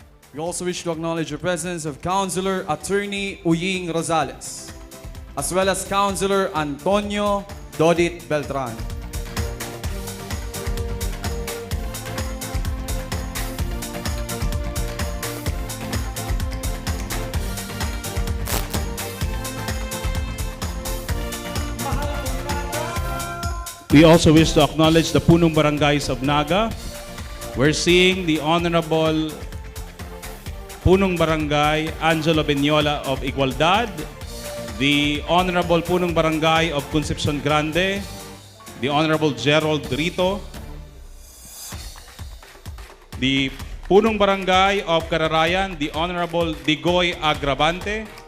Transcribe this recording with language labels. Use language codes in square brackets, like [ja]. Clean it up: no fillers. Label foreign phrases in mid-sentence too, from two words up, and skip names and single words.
[en] We also wish to acknowledge the presence of Councilor Attorney Uying Rosales, as well as Councilor Antonio Dodit Beltran. We also wish to acknowledge the [tl] punong barangays [en] of Naga. We're seeing the Honorable [tl] Punong Barangay [en] Angelo Benyola of Igualdad, the Honorable [tl] Punong Barangay [en] of Concepcion Grande, the Honorable Gerald Rito, the [tl] Punong Barangay [en] of Cararayan, the Honorable Digoy Agravante,